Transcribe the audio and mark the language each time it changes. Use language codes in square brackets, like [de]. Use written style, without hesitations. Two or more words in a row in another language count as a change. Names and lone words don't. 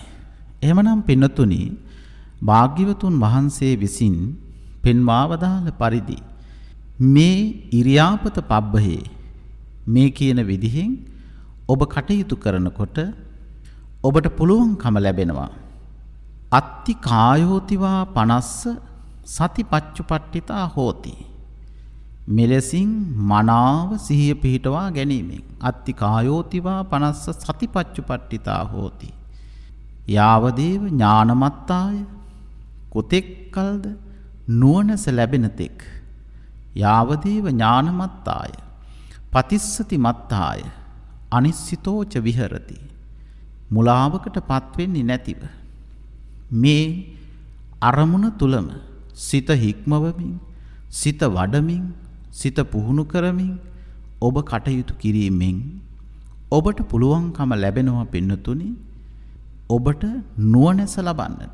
[si] එහෙමනම් පින්නතුනි භාග්‍යවතුන් වහන්සේ විසින් පෙන්වා වදාළ පරිදි මේ ඉරියාපත පබ්බහේ මේ කියන විදිහෙන් ඔබ කටයුතු කරනකොට ඔබට පුළුවන්කම ලැබෙනවා [pi] අත්ති කායෝතිවා පනස්ස සතිපච්චුපට්ඨිතා හෝති. [si] මෙලෙසින් මනාව සිහිය පිහිටවා ගැනීමෙන් [pi] අත්ති කායෝතිවා පනස්ස සතිපච්චුපට්ඨිතා හෝති. යාවදේව ඥානමත්තාය [si] කොතෙක් කල්ද නුවණස ලැබෙන තෙක්. [pi] යාවදේව ඥානමත්තාය පතිස්සති මත්තාය අනිස්සිතෝච විහෙරති. [si] මුලාවකට පත්වෙන්නේ නැතිව මේ අරමුණ තුලම සිත හික්මවමින් සිත වඩමින් සිත පුහුණු කරමින් ඔබ කටයුතු කිරීමෙන් ඔබට පුළුවන්කම ලැබෙනවා පින්නතුනි ඔබට නුවණැස ලබන්නට.